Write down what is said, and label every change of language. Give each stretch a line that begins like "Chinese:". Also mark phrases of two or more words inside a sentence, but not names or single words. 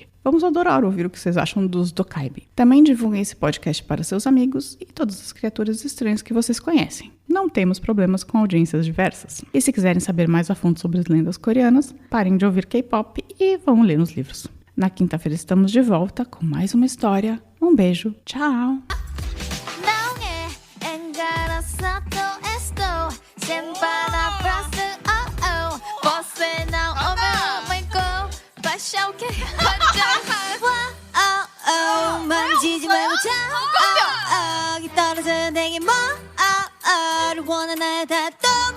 Portuguese: Vamos adorar ouvir o que vocês acham dos Dokkaebi. Também divulguem esse podcast para seus amigos e todas as criaturas estranhas que vocês conhecem. Não temos problemas com audiências diversas. E se quiserem saber mais a fundo sobre as lendas coreanas, parem de ouvir K-pop e vão ler os livros. Na quinta-feira estamos de volta com mais uma história. Um beijo, tchau!
Korean: 만지지 말고 자 떨어져 내게 뭐 원하나 다